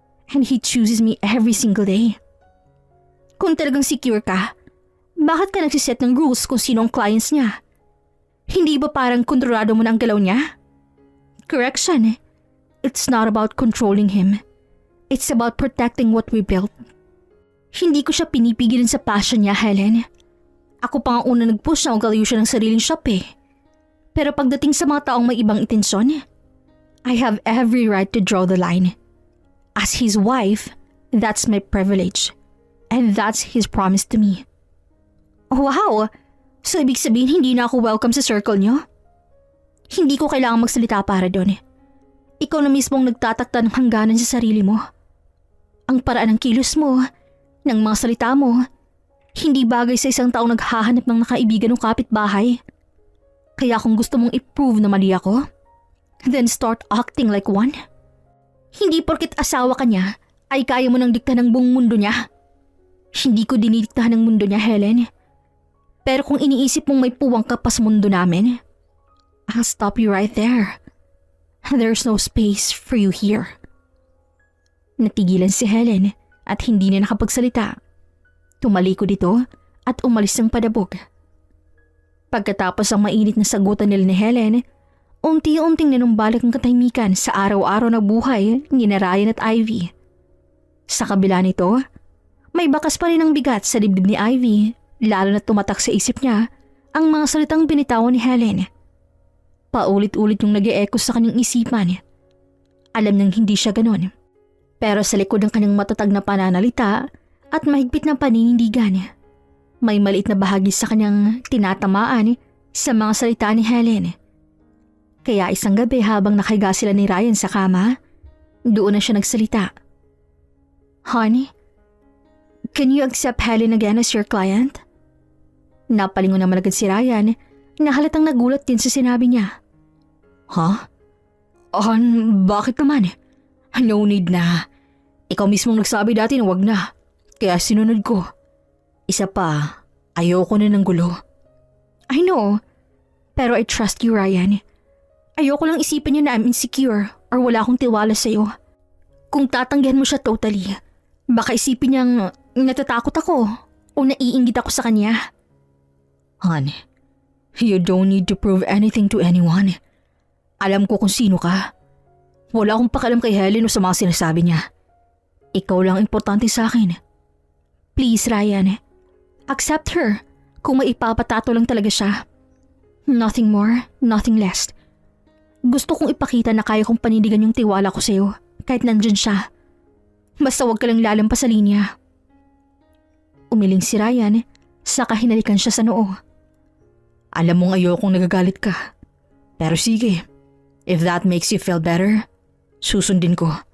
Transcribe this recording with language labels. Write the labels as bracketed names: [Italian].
[English] And he chooses me every single day. [Filipino] Kung talagang secure ka, bakit ka nagsiset ng rules kung sino ang clients niya? Hindi ba parang kontrolado mo na ang galaw niya? [English] Correction. It's not about controlling him. It's about protecting what we built. [Filipino] Hindi ko siya pinipigilan sa passion niya, Helen. Ako pa nga una nag-push na magalayo siya ng sariling shop eh. Pero pagdating sa mga taong may ibang intensyon, [English] I have every right to draw the line. As his wife, that's my privilege. And that's his promise to me. Wow! [Filipino] So ibig sabihin hindi na ako welcome sa circle niyo? Hindi ko kailangang magsalita para doon. Ikaw na mismong nagtatakda ng hangganan sa sarili mo. Ang paraan ng kilos mo, ng mga salita mo, hindi bagay sa isang taong naghahanap ng nakaibigan o kapitbahay. Kaya kung gusto mong i-prove na mali ako, [English] then start acting like one. [Filipino] Hindi porket asawa ka niya ay kaya mo nang diktahan ng buong mundo niya. Hindi ko dinidiktahan ng mundo niya, Helen. Pero kung iniisip mong may puwang ka pa sa mundo namin, [English] I'll stop you right there. There's no space for you here. [Filipino] Natigilan si Helen at hindi na nakapagsalita. Tumalikod ito at umalis ng padabog. Pagkatapos ang mainit na sagutan nila ni Helen, unti-unting nanumbalik ang katahimikan sa araw-araw na buhay ni Ryan at Ivy. Sa kabila nito, may bakas pa rin ang bigat sa dibdib ni Ivy, lalo na tumatak sa isip niya ang mga salitang binitawan ni Helen. Paulit-ulit yung nag-e-echo sa kanyang isipan. Alam nang hindi siya ganon. Pero sa likod ng kanyang matatag na pananalita at mahigpit na paninindigan, may maliit na bahagi sa kanyang tinatamaan sa mga salita ni Helen. Kaya isang gabi habang nakahiga sila ni Ryan sa kama, doon na siya nagsalita. [English] Honey, can you accept Helen again as your client? [Filipino] Napalingon naman agad si Ryan na halatang nagulat din sa sinabi niya. Ha? Bakit naman? [English] No need [Filipino] na. Ikaw mismong nagsabi dati na wag na. Kaya sinunod ko. Isa pa, ayoko na ng gulo. [English] I know, [Filipino] pero [English] I trust you, [Filipino] Ryan. Ayoko lang isipin niya na [English] I'm insecure or [Filipino] wala akong tiwala sa'yo. Kung tatanggihan mo siya totally, baka isipin niyang natatakot ako o naiinggit ako sa kanya. [English] Hon, you don't need to prove anything to anyone. [Filipino] Alam ko kung sino ka. Wala akong pakialam kay Helen o sa mga sinasabi niya. Ikaw lang importante sa akin. Please, Ryan. [English] Accept her [Filipino] kung may ipapatato lang talaga siya. [English] Nothing more, nothing less. [Filipino] Gusto kong ipakita na kaya kong panindigan yung tiwala ko sa'yo kahit nandyan siya. Basta huwag ka lang lalampas sa linya. Umiling si Ryan, saka hinalikan siya sa noo. Alam mong ayokong nagagalit ka. Pero sige, [English] if that makes you feel better, [Filipino] susundin ko.